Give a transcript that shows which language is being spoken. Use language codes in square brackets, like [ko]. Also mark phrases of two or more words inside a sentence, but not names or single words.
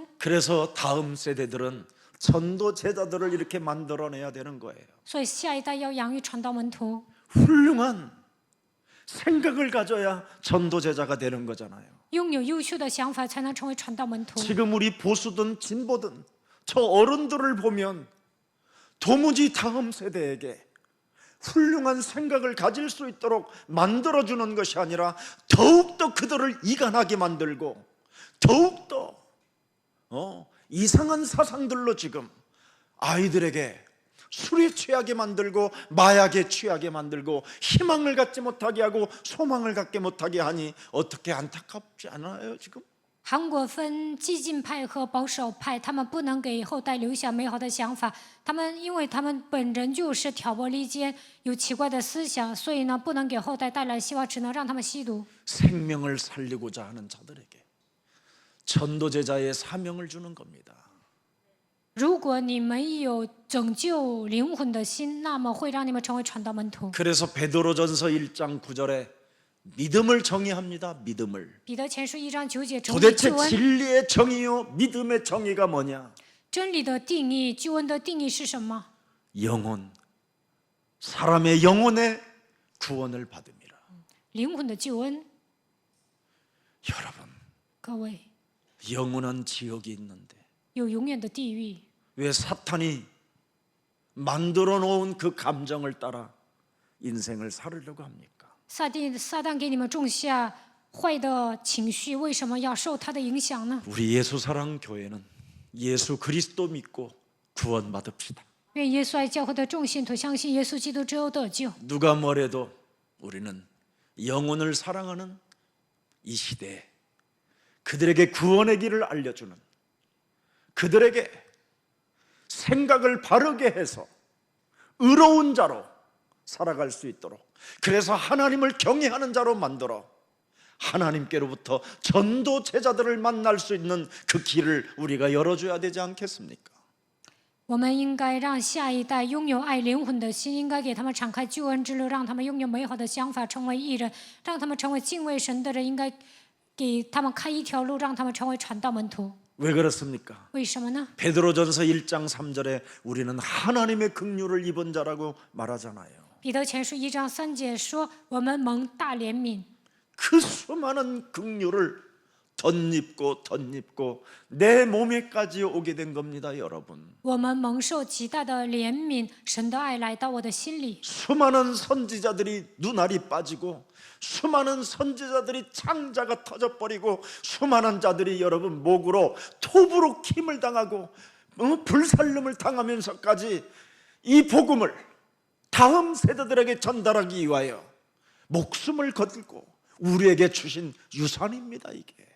[ko] 그래서 다음 세대들은 전도 제자들을 이렇게 만들어내야 되는 거예요. [zh] 所以下一代要养育传道门徒， [ko] 훌륭한 생각을 가져야 전도 제자가 되는 거잖아요. [zh] 拥有优秀的想法，才能成为传道门徒。 [ko] 지금 우리 보수든 진보든 저 어른들을 보면 도무지 다음 세대에게 훌륭한 생각을 가질 수 있도록 만들어주는 것이 아니라 더욱더 그들을 이간하게 만들고 더욱더 이상한 사상들로 지금 아이들에게 술에 취하게 만들고 마약에 취하게 만들고 희망을 갖지 못하게 하고 소망을 갖게 못하게 하니 어떻게 안타깝지 않아요 지금? [zh] 韩国分激进派和保守派，他们不能给后代留下美好的想法。因为他们本人就是挑拨离间，有奇怪的思想，所以呢，不能给后代带来希望，只能让他们吸毒。 [ko] 생명을 살리고자 하는 자들에게 전도 제자의 사명을 주는 겁니다. [zh] 如果你们有拯救灵魂的心，那么会让你们成为传道门徒。 [ko] 그래서 베드로전서 1장 9절에 믿음을 정의합니다. 믿음을. [zh] 彼得前书1章9节整理 [ko] 도대체 [zh] 救恩， [ko] 진리의 정의요 믿음의 정의가 뭐냐? [zh] 真理的定义，救恩的定义是什么？ [ko] 영혼, 사람의 영혼의 구원을 받음이라. [zh] 灵魂的救恩。 [ko] 여러분, [zh] 各位， [ko] 영원한 지옥이 있는데 [zh] 有永远的地狱， [ko] 왜 사탄이 만들어 놓은 그 감정을 따라 인생을 살으려고 합니까? [zh] 撒旦给你们种下坏的情绪，为什么要受他的影响呢？ [ko] 우리 예수사랑 교회는 예수 그리스도 믿고 구원받읍시다. [zh] 愿耶稣爱教会的众信徒相信耶稣基督之后得救。 [ko] 누가 뭐래도 우리는 영혼을 사랑하는 이 시대에 그들에게 구원의 길을 알려주는, 그들에게 생각을 바르게 해서 의로운 자로 살아갈 수 있도록, 그래서 하나님을 경외하는 자로 만들어 하나님께로부터 전도 제자들을 만날 수 있는 그 길을 우리가 열어줘야 되지 않겠습니까? [zh] 我们应该让下一代拥有爱灵魂的心，应该给他们敞开救恩之路，让他们拥有美好的想法，成为义人，让他们成为敬畏神的人。应该给他们开一条路，让他们成为传道门徒。 [ko] 왜 그렇습니까? [zh] 为什么呢？ [ko] 베드로전서 1장 3절에 우리는 하나님의 긍휼을 입은 자라고 말하잖아요. [zh] 彼得前书1章3节说：“我们蒙大怜悯。” [ko] 그 수많은 긍휼을 덧입고 내 몸에까지 오게 된 겁니다, 여러분. [zh] 我们蒙受极大的怜悯，神的爱来到我的心里。 [ko] 수많은 선지자들이 눈알이 빠지고 수많은 선지자들이 창자가 터져버리고 수많은 자들이 여러분 목으로 톱으로 킴을 당하고 불살름을 당하면서까지 이 복음을 다음 세대들에게 전달하기 위하여 목숨을 걸고 우리에게 주신 유산입니다, 이게.